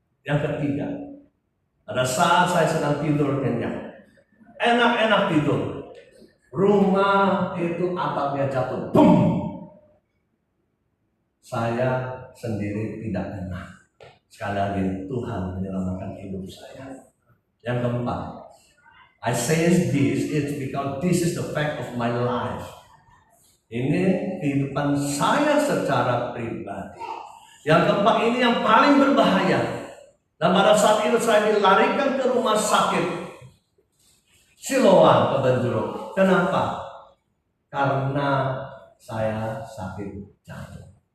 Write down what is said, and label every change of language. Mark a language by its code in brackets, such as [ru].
[id] Yang ketiga, pada saat saya sedang tidur kenyang, enak-enak tidur, rumah itu atapnya jatuh, boom. Saya sendiri tidak enak. Sekali lagi Tuhan menyelamatkan hidup saya. Yang keempat, [en] I say this, it's because this is the fact of my life. [id] Ini kehidupan saya secara pribadi. Yang keempat ini yang paling berbahaya. Dan pada saat itu saya dilarikan ke rumah sakit Siloam Kebenjuruk. Kenapa? Karena saya sakit jantung.